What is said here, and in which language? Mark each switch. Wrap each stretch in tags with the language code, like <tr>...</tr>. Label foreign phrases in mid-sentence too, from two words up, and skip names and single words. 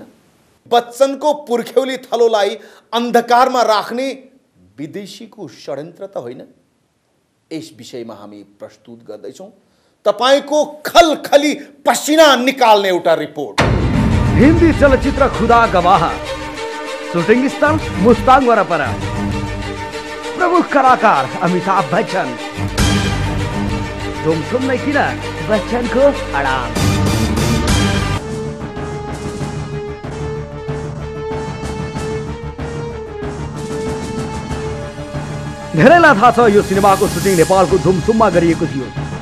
<ne>बच्चनको पुर्ख्यौली थलोलाई अन्धकारमा राख्ने विदेशीको षड्यन्त्र त होइन? यस विषयमा हामी प्रस्तुत गर्दैछौँ तपाईको खलखली पसिना निकाल्ने एउटा रिपोर्ट। हिन्दी चलचित्र खुदा गवाह, शूटिंग स्थल मुस्ताङ वरपर, प्रमुख कलाकार अमिताभ बच्चन। जोमसोम नै किन बच्चनको अडान। धेरैलाई थाहा छ यो सिनेमाको सुटिङ नेपालको जोमसोममा गरिएको थियो।</ne>